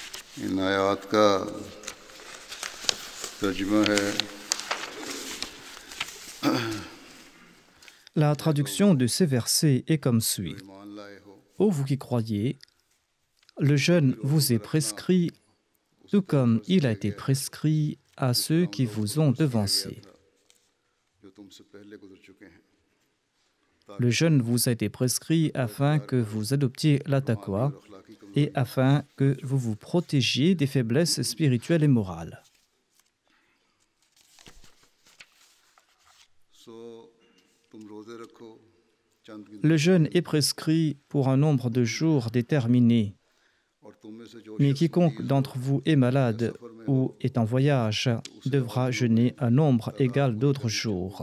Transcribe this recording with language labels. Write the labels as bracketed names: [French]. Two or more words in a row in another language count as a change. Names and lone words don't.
[Urdu] ان آیات کا ترجمہ ہے [French] La traduction de ces versets est comme suit. [Urdu] ایمان لائے ہو [French] Ô vous qui croyez, le jeûne vous est prescrit, tout comme il a été prescrit à ceux qui vous ont devancés. [Urdu] جو تم سے پہلے گزر چکے ہیں [French] Le jeûne vous a été prescrit afin que vous adoptiez la taqwa et afin que vous vous protégiez des faiblesses spirituelles et morales. [Urdu] سو تم روزے رکھو چند گن [French] Le jeûne est prescrit pour un nombre de jours déterminé, [Urdu] اور تم میں سے جو [French] mais [Urdu] शख्स [French] quiconque d'entre vous est malade ou est en voyage devra jeûner un nombre égal d'autres jours.